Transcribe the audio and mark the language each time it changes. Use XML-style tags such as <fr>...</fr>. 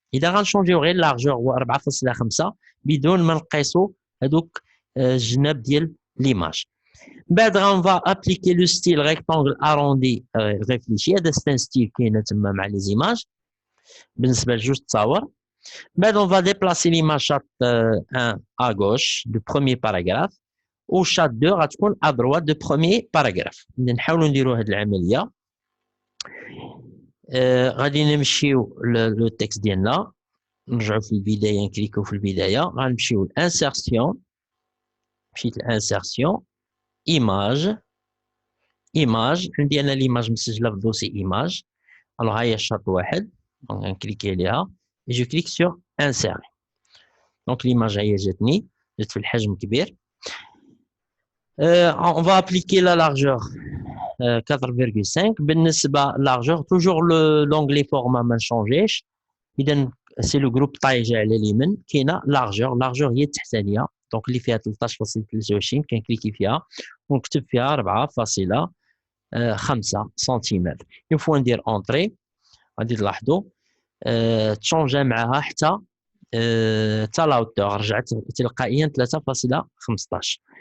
<ar>اذا غنشونجيو غير لارجور هو 4.5 بدون ما نقيسوا هذوك الجناب ديال ليماج.</ar> <fr>بعد غنفا ابليكي لو ستيل ريكتانغل اروندي ريفليشي.</fr> <ar>هذا ستان ستيل كاينه تما مع لي زيماج بالنسبه لجوج تصاور.</ar> <fr>بعد on va déplacer l'image chat 1 à gauche du premier paragraphe و chat 2</fr> <ar>غتكون</ar> <fr>à droite du premier paragraphe.</fr> <ar>نحاولوا نديروا هذه العمليه. غادي نمشيو لو تكست ديالنا، نرجعوا في البدايه، نكليكو في البدايه، غنمشيو لانسيرسيون. مشيت لانسيرسيون ايماج. عندي انا ليماج مسجله في دوسي ايماج. الوغ ها هي الشرط واحد، غنكليكي عليها</ar> <fr>et je clique sur insérer.</fr> <ar>Donc l'image هي جاتني، جات في الحجم كبير.</ar> <fr>On va appliquer la largeur 4,5.</fr> <ar>بالنسبه largeur</ar> <fr>toujours l'onglet format</fr> <ar>ما نشونجيش. اذا سي لو جروب طاي جا على اليمين، كاينه largeur هي التحتانيه، دونك اللي فيها 13.23 كنكليكي فيها ونكتب فيها 4.5 سنتيمتر. اون فوا ندير اونطري غادي تلاحظوا تشونجا معها حتى لاوتور، رجعت تلقائيا 3.15.</ar>